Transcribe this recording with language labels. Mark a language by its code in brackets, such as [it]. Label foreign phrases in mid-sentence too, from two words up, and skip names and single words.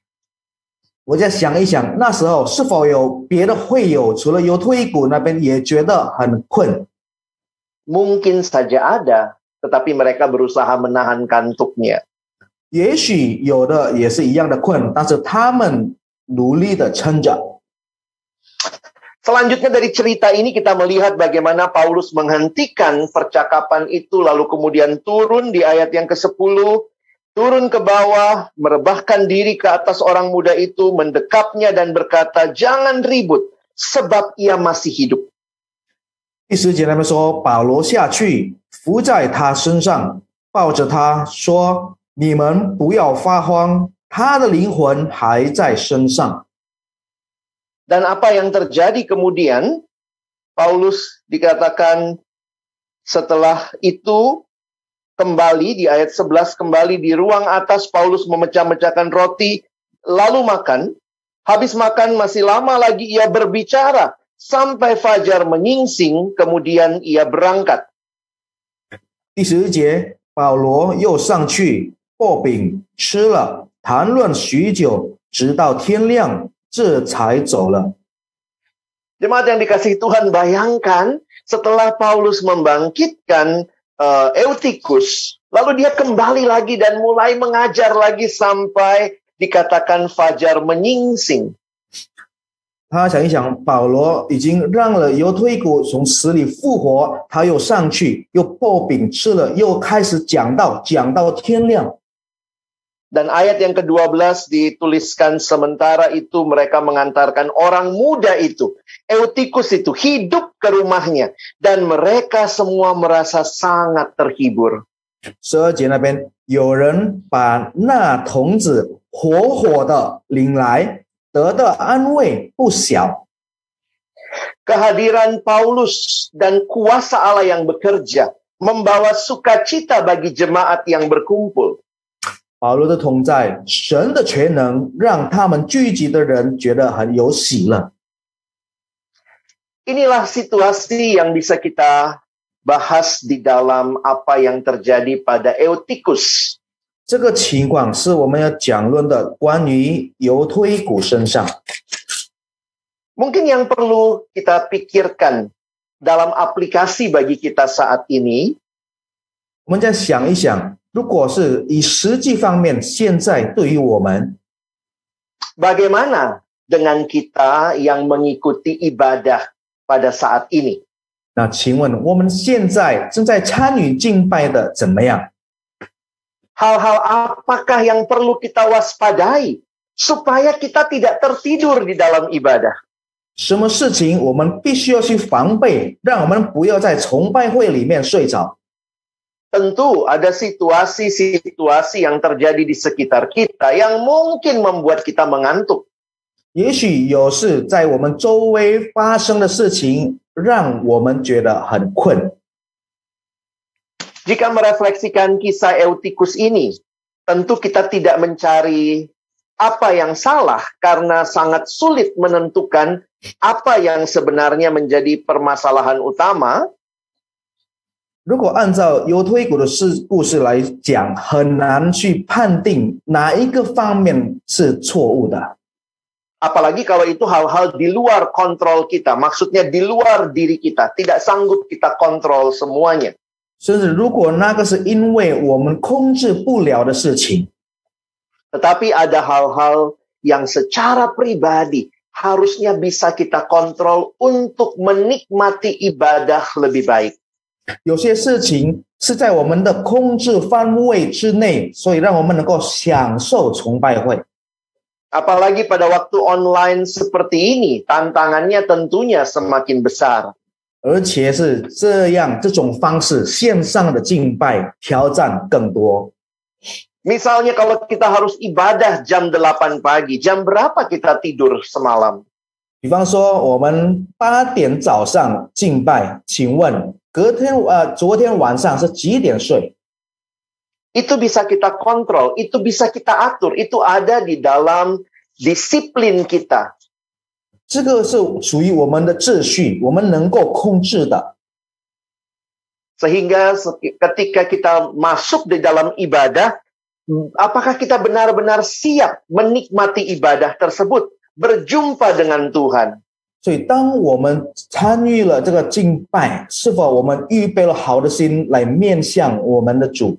[zh] 我再想一想，那时候是否有别的会友，除了犹推古那边也觉得很困？ [id] Mungkin saja ada, tetapi mereka berusaha menahan kantuknya. [zh] 也许有的也是一样的困，但是他们努力的撑着。 [id] Selanjutnya dari cerita ini kita melihat bagaimana Paulus menghentikan percakapan itu, lalu kemudian turun di ayat yang ke-10, turun ke bawah, merebahkan diri ke atas orang muda itu, mendekapnya dan berkata, "Jangan ribut, sebab ia masih hidup." [zh] 第10节那边说，保罗下去，伏在他身上，抱着他说：“你们不要发慌，他的灵魂还在身上。” [id] Dan apa yang terjadi kemudian? Paulus dikatakan setelah itu kembali di ayat 11, kembali di ruang atas, Paulus memecah-mecahkan roti, lalu makan. Habis makan masih lama lagi ia berbicara, sampai fajar menyingsing, kemudian ia berangkat. [zh] 第11节，保罗又上去擘饼吃了，谈论许久，直到天亮，这才走了。 [id] Jemaat yang dikasihi Tuhan, bayangkan setelah Paulus membangkitkan Eutikus, lalu dia kembali lagi dan mulai mengajar lagi sampai dikatakan fajar menyingsing. [zh] 他想一想，保罗已经让了犹推古从死里复活，他又上去，又擘饼吃了，又开始讲到天亮。 [id] Dan ayat yang ke-12 dituliskan, sementara itu mereka mengantarkan orang muda itu, Eutikus itu, hidup ke rumahnya. Dan mereka semua merasa sangat terhibur. [zh] 12 节那边有人把那童子活活的领来，得的安慰不小。 [id] Kehadiran Paulus dan kuasa Allah yang bekerja membawa sukacita bagi jemaat yang berkumpul. [zh] 保罗的同在，神的全能让他们聚集的人觉得很有喜乐。 [id] Inilah situasi yang bisa kita bahas di dalam apa yang terjadi pada Eutikus. [zh] 这个情况是我们要讲论的关于犹推古身上。 [id] Mungkin yang perlu kita pikirkan dalam aplikasi bagi kita saat ini, [zh] 我们再想一想，如果是以实际方面，现在对于我们， [id] bagaimana dengan kita yang mengikuti ibadah pada saat ini? [zh] 那请问我们现在正在参与敬拜的怎么样？ [id] Hal-hal apakah yang perlu kita waspadai supaya kita tidak tertidur di dalam ibadah? [zh] 什么事情我们必须要去防备，让我们不要在崇拜会里面睡着？ [id] Tentu ada situasi-situasi yang terjadi di sekitar kita yang mungkin membuat kita mengantuk. [zh] 也许有事在我们周围发生的事情，让我们觉得很困。 [id] Jika merefleksikan kisah Eutikus ini, tentu kita tidak mencari apa yang salah karena sangat sulit menentukan apa yang sebenarnya menjadi permasalahan utama. [zh] 如果按照犹推古的故事来讲，很难去判定哪一个方面是错误的。 [id] Apalagi kalau itu hal-hal di luar kontrol kita, maksudnya di luar diri kita, tidak sanggup kita kontrol semuanya. [zh] 甚至如果那个是因为我们控制不了的事情， [id] Tetapi ada hal-hal yang secara pribadi harusnya bisa kita kontrol untuk menikmati ibadah lebih baik. [zh] 有些事情是在我们的控制范围之内，所以让我们能够享受崇拜会。 [id] Apalagi pada waktu online seperti ini, tantangannya tentunya semakin besar. [zh] 而且是这种方式线上的敬拜挑战更多。 [id] Misalnya kalau kita harus ibadah jam 8 pagi, jam berapa kita tidur semalam? [zh] 比方说我们8点早上敬拜，请问昨天晚上是几点睡？ [id] Itu bisa kita kontrol, itu bisa kita atur, itu ada di dalam disiplin kita. [zh] 这个是属于我们的秩序，我们能够控制的。 [id] Sehingga ketika kita masuk di dalam ibadah, apakah kita benar-benar siap menikmati ibadah tersebut, berjumpa dengan Tuhan? [zh] 所以当我们参与了这个敬拜，是否我们预备了好的心来面向我们的主？